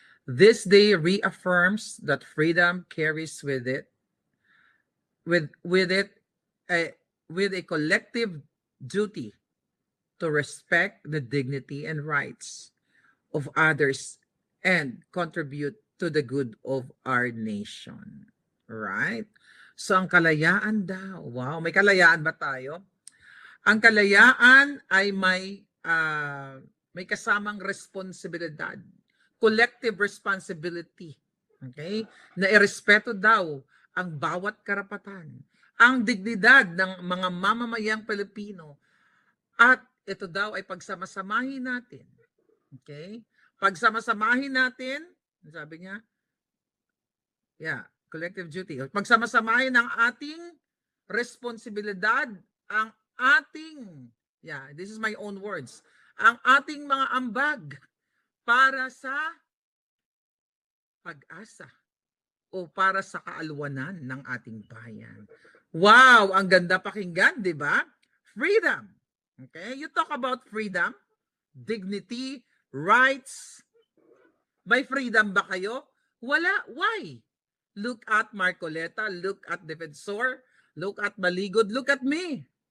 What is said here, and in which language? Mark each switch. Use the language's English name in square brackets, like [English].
[English] This day reaffirms that freedom carries with it a, with a collective duty to respect the dignity and rights of others and contribute to the good of our nation. Right? [Filipino] So ang kalayaan daw, wow, may kalayaan ba tayo? Ang kalayaan ay may kasamang responsibilidad, [English] collective responsibility. [Filipino] Okay? Na irespeto daw ang bawat karapatan, ang dignidad ng mga mamamayang Pilipino, at ito daw ay pagsamasamahin natin. Okay? Pagsamasamahin natin, sabi niya, [English] collective duty. [Filipino] Pagsamasamahin ang ating responsibilidad, ang ating, [English] this is my own words, [Filipino] ang ating mga ambag para sa pag-asa o para sa kaalwanan ng ating bayan. Wow, ang ganda pakinggan, di ba? [English] Freedom. Okay, you talk about freedom, dignity, rights. [Filipino] May freedom ba kayo? Wala. [English] Why? Look at Marcoleta, look at Defensor, look at Maligod, look at me.